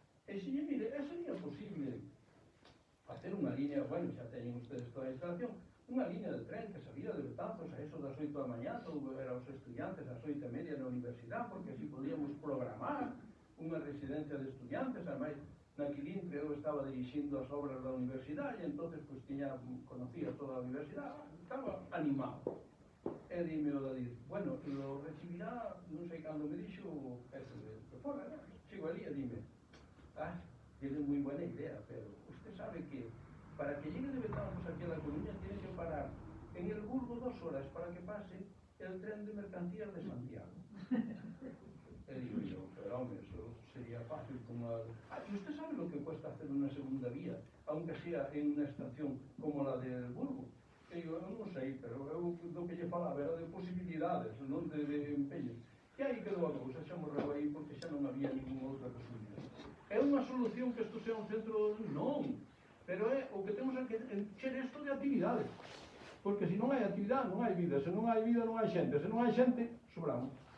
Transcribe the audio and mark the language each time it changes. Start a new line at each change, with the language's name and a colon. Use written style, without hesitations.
Galician: E se lle mire, sería posible facer unha línea, bueno, xa teñen ustedes toda a instalación, unha línea de tren que salía de Betanzos a eso das 8 da mañá, todo era os estudiantes ás 8:30 na universidade, porque así podíamos programar unha residencia de estudiantes, ademais, na Quilintre eu estaba dirixindo as obras da universidade, e entonces pues, conocía toda a universidade, estaba animado. E dime o David, bueno, lo recibirá, non sei cando me dixo, de fora, chego ali e dime,
Spanish: tiene muy buena idea, pero usted sabe que para que llegue de Betanzos aquí a La Coruña tiene que parar en el Burgo 2 horas para que pase el tren de mercancías de Santiago. Digo yo, pero hombre, eso sería fácil como... ¿y usted sabe lo que cuesta hacer una segunda vía, aunque sea en una estación como la del Burgo?
Galician: E digo, eu non sei, pero eu do que lle falaba era de posibilidades, non de empeños. E aí quedou a cousa, xa morreu aí porque xa non había ninguna outra posibilidad. É unha solución que isto sea un centro? Non, pero é o que temos que encher isto de actividades, porque se non hai actividade non hai vida, se non hai vida non hai xente, se non hai xente, sobramos.